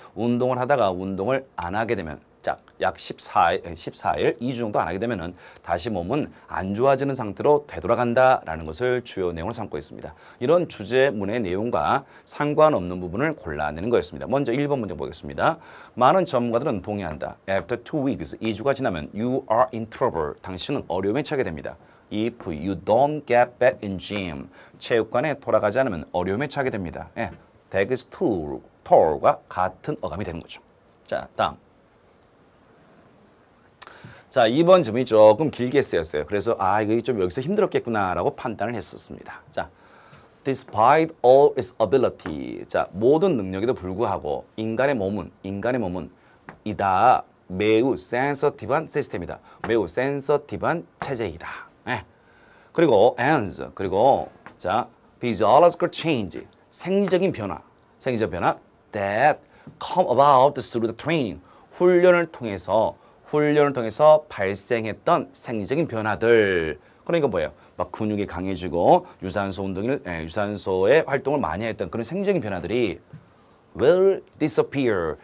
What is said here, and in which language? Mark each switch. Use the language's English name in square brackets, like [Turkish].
[Korean] 운동을 하다가 운동을 안 하게 되면 약 14일, 2주 정도 안 하게 되면은 다시 몸은 안 좋아지는 상태로 되돌아간다라는 것을 주요 내용으로 삼고 있습니다. 이런 주제문의 내용과 상관없는 부분을 골라내는 거였습니다. 먼저 1번 문제 보겠습니다. 많은 전문가들은 동의한다. [English] After 2 weeks, [Korean] 2주가 지나면 [English] you are in trouble. [Korean] 당신은 어려움에 처하게 됩니다. [English] If you don't get back in gym, [Korean] 체육관에 돌아가지 않으면 어려움에 처하게 됩니다. [English] That is tall [Korean] 과 같은 어감이 되는 거죠. 자, 다음. 자, 2번 질문이 조금 길게 쓰였어요. 그래서 이거 좀 여기서 힘들었겠구나라고 판단을 했었습니다. [English] 자, despite all its ability. [Korean] 자, 모든 능력에도 불구하고 인간의 몸은 이다 매우 센서티브한 시스템이다. 매우 센서티브한 체제이다. 그리고 자, [English] physiological change. [Korean] 생리적인 변화 [English] that come about through the training. [Korean] 훈련을 통해서 발생했던 생리적인 변화들. 그러니까 뭐예요? 막 근육이 강해지고 유산소의 활동을 많이 했던 그런 생리적인 변화들이 [English] will disappear.